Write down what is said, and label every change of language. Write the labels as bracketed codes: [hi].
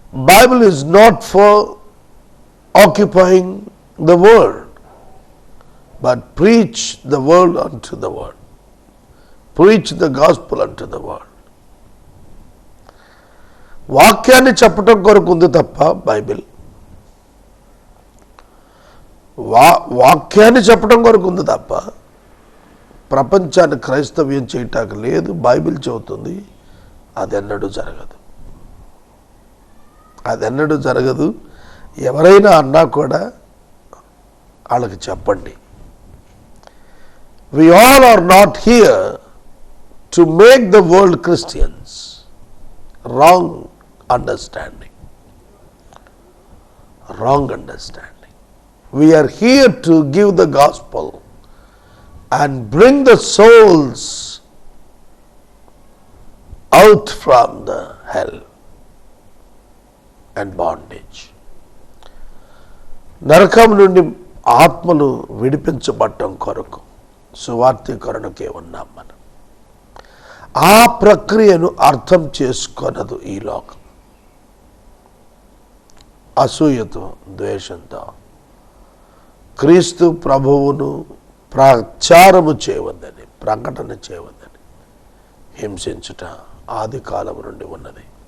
[en] Bible is not for occupying the world, but preach the world unto the world. Preach the gospel unto the world. [te] వాక్యాన్ని చెప్పటం కొరకు ఉంది తప్ప Bible, వాక్యాన్ని చెప్పడం కొరకు ఉంది తప్ప ప్రపంచాన్ని క్రైస్తవ్యం చేయటానికి లేదు. బైబిల్ చెబుతుంది అదెన్నడూ జరగదు, అదెన్నడూ జరగదు. ఎవరైనా అన్నా కూడా వాళ్ళకి చెప్పండి. [en] We all are not here to make the world Christians. Wrong understanding. Wrong understanding. We are here to give the gospel and bring the souls out from the hell and bondage. [te] నరకం నుండి ఆత్మలు విడిపించబడటం కొరకు సువార్తీకరణకే ఉన్నాం మనం. ఆ ప్రక్రియను అర్థం చేసుకొనదు ఈ లోకం. అసూయతో, ద్వేషంతో క్రీస్తు ప్రభువును ప్రచారము చేయవద్దని, ప్రకటన చేయవద్దని హింసించుట ఆది కాలం నుండి ఉన్నది.